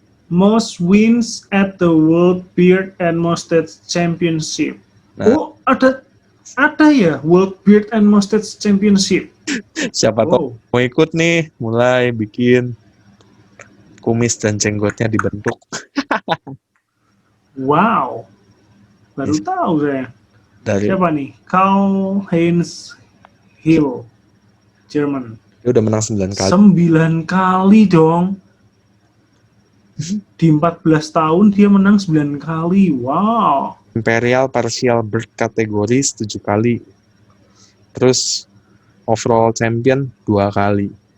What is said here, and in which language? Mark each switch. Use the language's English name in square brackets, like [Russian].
[English] Most wins at the World Beard and Mustache Championship. [Indonesian] Nah, Ada ya World Beard and Mustache Championship. siapa tahu mau ikut nih, mulai bikin kumis dan jenggotnya dibentuk. Wow. Baru tahu saya. Dari Siapa nih? Karl-Heinz Hill, Jerman. dia udah menang 9 kali. 9 kali dong. Di 14 tahun dia menang 9 kali. Wow. Imperial Partial Bird kategori 7 kali. Terus overall champion 2 kali.